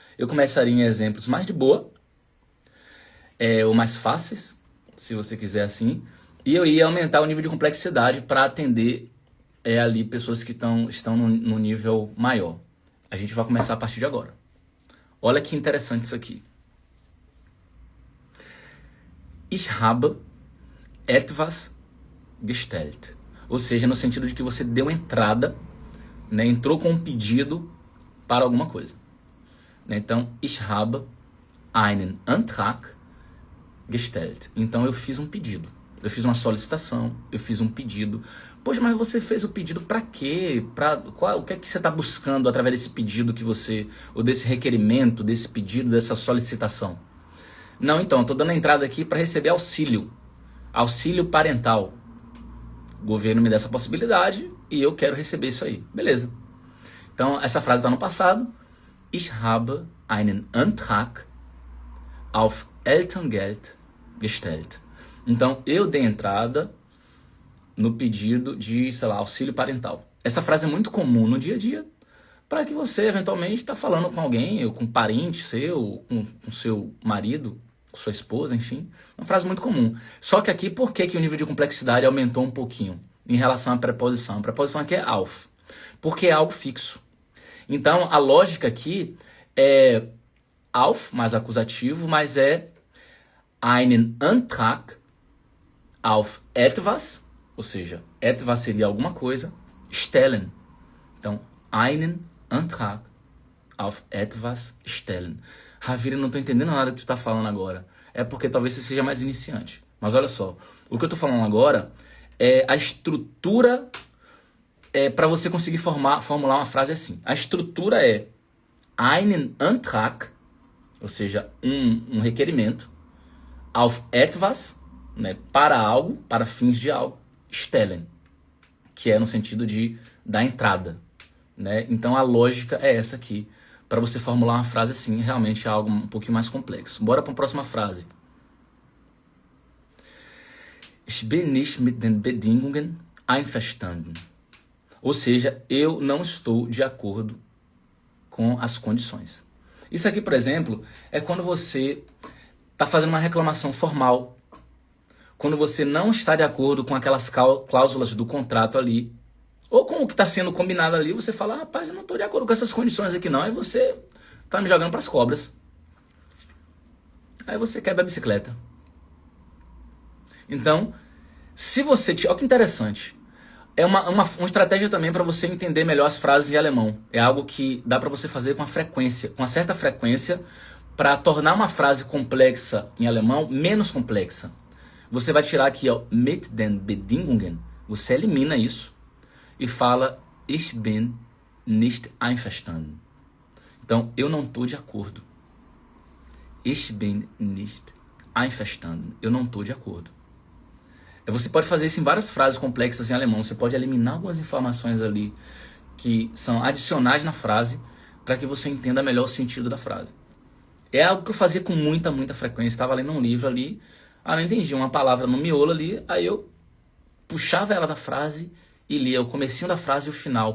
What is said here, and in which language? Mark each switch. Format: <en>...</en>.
<pt>Eu começaria em exemplos mais de boa, ou mais fáceis, se você quiser assim, e eu ia aumentar o nível de complexidade para atender ali pessoas que estão no nível maior. A gente vai começar a partir de agora. Olha que interessante isso aqui.</pt> <de>Ich habe etwas gestellt.</de> <pt>Ou seja, no sentido de que você deu entrada, né, entrou com um pedido para alguma coisa. Né?</pt> <de>Então, ich habe einen Antrag gestellt.</de> <pt>Então, eu fiz um pedido. Eu fiz uma solicitação, eu fiz um pedido. Poxa, mas você fez o pedido para quê? O que é que você está buscando através desse pedido que você... Ou desse requerimento, desse pedido, dessa solicitação? Não, então, eu estou dando a entrada aqui para receber auxílio. Auxílio parental. O governo me dá essa possibilidade e eu quero receber isso aí. Beleza. Então, essa frase está no passado.</pt> <de>Ich habe einen Antrag auf Elterngeld gestellt.</de> <pt>Então, eu dei entrada no pedido de, sei lá, auxílio parental. Essa frase é muito comum no dia a dia para que você, eventualmente, está falando com alguém, ou com um parente seu, com seu marido, sua esposa, enfim, uma frase muito comum. Só que aqui, por que o nível de complexidade aumentou um pouquinho em relação à preposição? A preposição aqui é auf, porque é algo fixo. Então, a lógica aqui é auf mais acusativo, mas é</pt> <de>einen Antrag auf etwas,</de> <pt>ou seja, etwas seria alguma coisa, stellen.</pt> <de>Então, einen Antrag auf etwas stellen.</de> <pt>Ravira, não estou entendendo nada que tu está falando agora. É porque talvez você seja mais iniciante. Mas olha só, o que eu estou falando agora é a estrutura para você conseguir formular uma frase assim. A estrutura é einen Antrag, ou seja, um requerimento, auf etwas, né, para algo, para fins de algo, stellen, que é no sentido de dar entrada. Né? Então a lógica é essa aqui. Para você formular uma frase assim, realmente é algo um pouquinho mais complexo. Bora para a próxima frase.</pt> <de>Ich bin nicht mit den Bedingungen einverstanden.</de> <pt>Ou seja, eu não estou de acordo com as condições. Isso aqui, por exemplo, é quando você está fazendo uma reclamação formal. Quando você não está de acordo com aquelas cláusulas do contrato ali, ou com o que está sendo combinado ali, você fala, rapaz, eu não estou de acordo com essas condições aqui não, aí você está me jogando para as cobras. Aí você quebra a bicicleta. Então, se você... Olha que interessante. É uma estratégia também para você entender melhor as frases em alemão. É algo que dá para você fazer com uma certa frequência, para tornar uma frase complexa em alemão menos complexa. Você vai tirar aqui, ó,</pt> <de>mit den Bedingungen,</de> <pt>você elimina isso e fala</pt> <de>ich bin nicht einverstanden.</de> <pt>Então, eu não estou de acordo.</pt> <de>Ich bin nicht einverstanden.</de> <pt>Eu não estou de acordo. Você pode fazer isso em várias frases complexas em alemão. Você pode eliminar algumas informações ali que são adicionais na frase para que você entenda melhor o sentido da frase. É algo que eu fazia com muita frequência. Estava lendo um livro ali, não entendi uma palavra no miolo ali, aí eu puxava ela da frase e lia o comecinho da frase e o final.</pt>